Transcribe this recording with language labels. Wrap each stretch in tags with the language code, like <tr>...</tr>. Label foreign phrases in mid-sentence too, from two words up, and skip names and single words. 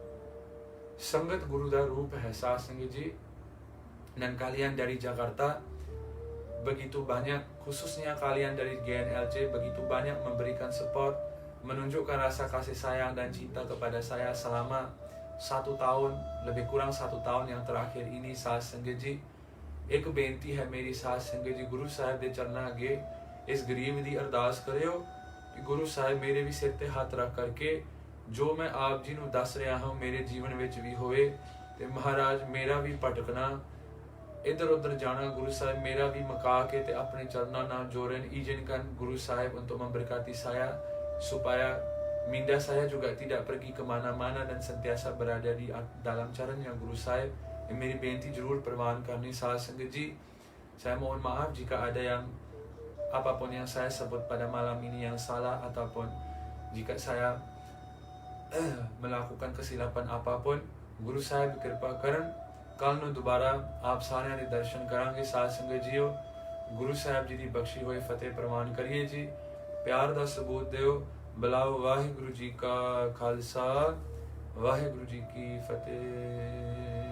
<pa>ਸੰਗਤ ਗੁਰੂ ਦਾ ਰੂਪ ਹੈ ਸਾਧ ਸੰਗਤ ਜੀ,</pa> <ms>dan kalian dari Jakarta begitu banyak, khususnya kalian dari GNLC begitu banyak memberikan support, menunjukkan rasa kasih sayang dan cinta kepada saya selama 1 tahun, lebih kurang 1 tahun yang terakhir ini.</ms> <pa>ਸਾਧ ਸੰਗਤ ਜੀ, ਇੱਕ ਬੇਨਤੀ ਹੈ ਮੇਰੀ ਸਾਧ ਸੰਗਤ ਜੀ, ਗੁਰੂ ਸਾਹਿਬ ਦੇ ਚਰਨਾਂ ਅੱਗੇ ਇਸ ਗਰੀਬ ਦੀ ਅਰਦਾਸ ਕਰਿਓ ਕਿ ਗੁਰੂ ਸਾਹਿਬ ਮੇਰੇ ਵੀ ਸਿਰ ਤੇ ਹੱਥ ਰੱਖ ਕਰਕੇ ਜੋ ਮੈਂ ਆਪ ਜੀ ਨੂੰ ਦੱਸ ਰਿਹਾ ਹਾਂ ਮੇਰੇ ਜੀਵਨ ਵਿੱਚ ਵੀ ਹੋਏ, ਤੇ ਮਹਾਰਾਜ ਮੇਰਾ ਵੀ ਭਟਕਣਾ ਇੱਧਰ ਉੱਧਰ ਜਾਣਾ ਗੁਰੂ ਸਾਹਿਬ ਮੇਰਾ ਵੀ ਮੁਕਾ ਕੇ ਤੇ ਆਪਣੇ ਚਰਨਾਂ ਨਾਲ ਜੋੜਨ.</pa> <ms>Izinkan Guru Sahib untuk memberkati saya supaya minda saya juga tidak pergi kemana-mana dan sentiasa berada di dalam carannya Guru Sahib.</ms> <pa>ਮੇਰੀ ਬੇਨਤੀ ਜ਼ਰੂਰ ਪ੍ਰਵਾਨ ਕਰਨੀ ਸਾਧ ਸੰਗਤ ਜੀ.</pa> <ms>Saya mohon maaf jika ada yang apapun yang saya sebut pada malam ini yang salah, ataupun jika saya melakukan kesilapan apapun.</ms> <pa>ਗੁਰੂ ਸਾਹਿਬ ਕਿਰਪਾ ਕਰਨ. कल ਨੂੰ ਦੁਬਾਰਾ ਆਪ ਸਾਰਿਆਂ ਦੇ ਦਰਸ਼ਨ ਕਰਾਂਗੇ ਸਾਧ ਸੰਗਤ ਜੀਓ. ਗੁਰੂ ਸਾਹਿਬ ਜੀ ਦੀ ਬਖਸ਼ੀ ਹੋਈ ਫਤਿਹ ਪ੍ਰਵਾਨ ਕਰੀਏ ਜੀ, ਪਿਆਰ ਦਾ ਸਬੂਤ ਦਿਓ, ਬੁਲਾਓ. ਵਾਹਿਗੁਰੂ ਜੀ ਕਾ ਖਾਲਸਾ, ਵਾਹਿਗੁਰੂ ਜੀ ਕੀ ਫਤਿਹ.</pa>